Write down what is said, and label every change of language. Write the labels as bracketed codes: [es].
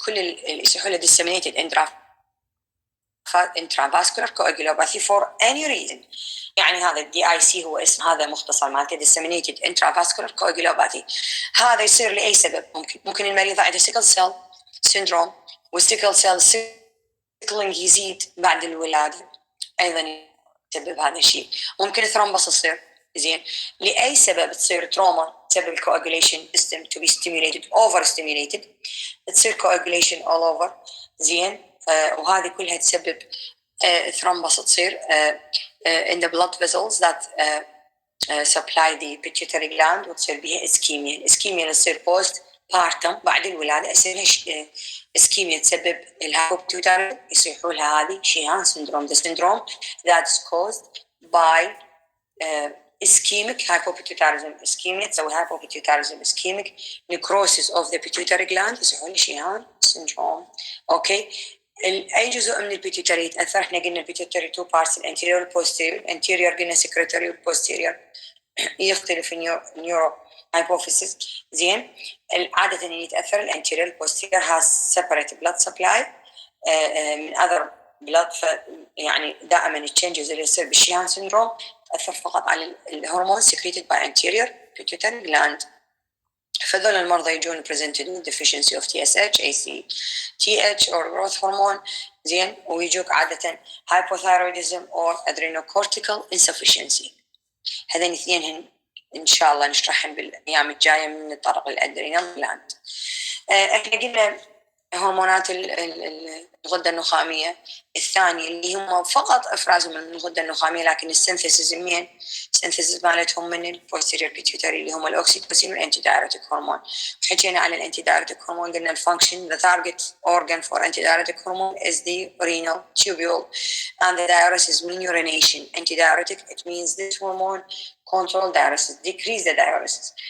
[ar] كل اللي يصيحوا [en] disseminated intravascular coagulopathy for any reason. [ar] يعني هذا الدي اي سي هو اسم هذا مختصر مالته [en] disseminated intravascular coagulopathy. [ar] هذا يصير لأي سبب. ممكن المريضة عندها سيكل سيل سيندروم، والسيكل سيل سيكلينج يزيد بعد الولادة أيضا يسبب هذا الشيء. ممكن ثرومبس تصير زين لأي سبب، تصير تروما تسبب الكواجوليشن [en] system to be stimulated over stimulated، [ar] تصير [en] coagulation all over [ar] زين. وهذه كلها تسبب ثرومبس تصير [en] in the blood vessels that supply the pituitary gland [ar] وتصير بها ischemia تصير [en] post partum [ar] بعد الولادة يصير ischemia تسبب الهايبوبيتيوتاري يصيحوا لها هذه شيهان syndrome. [en] The syndrome that's caused by ischemic hypopituitarism. ischemia [ar] تسوي [en] hypopituitarism ischemic necrosis of the pituitary gland [ar] يصيحوا [en] Sheehan syndrome. [ar] اوكي أي جزء من البيتيوتري يتأثر؟ احنا قلنا البيتيوتري two parts الانتيريور والبوستيريور. الانتيريور قلنا secretory والبوستيريور يختلف النيورو hypophysis زين. عادة اللي يتأثر الانتيريور والبوستيريور [en] has separate blood supply [ar] من [en] other blood [ar] يعني دائما التشينجز اللي يصير بالشيهان سيندروم تأثر فقط على الهرمون [en] secreted by anterior pituitary gland. [ar] فذول المرضى يجون [en] presented with deficiency of TSH, ACTH or growth hormone [ar] زين، ويجوك عادة [en] hypothyroidism or adrenocortical insufficiency. [ar] هذين اثنين إن شاء الله نشرحهم بالأيام الجاية من الطرق الأدرينال جلاند. إحنا قلنا هرمونات الغدة النخامية الثانية اللي هم فقط إفرازهم من الغدة النخامية، لكن السينثيسيس مين؟ السينثيسيس مالتهم من البوستيريور بيتيوتري اللي هم الأوكسيتوسين والأنتي دايوريتيك هرمون. حكينا على الأنتي دايوريتيك هرمون قلنا الفانكشن [en] the target organ for antidiuretic hormone is the renal tubule and the diuresis mean urination. Antidiuretic it means this hormone control diuresis, decrease the diuresis.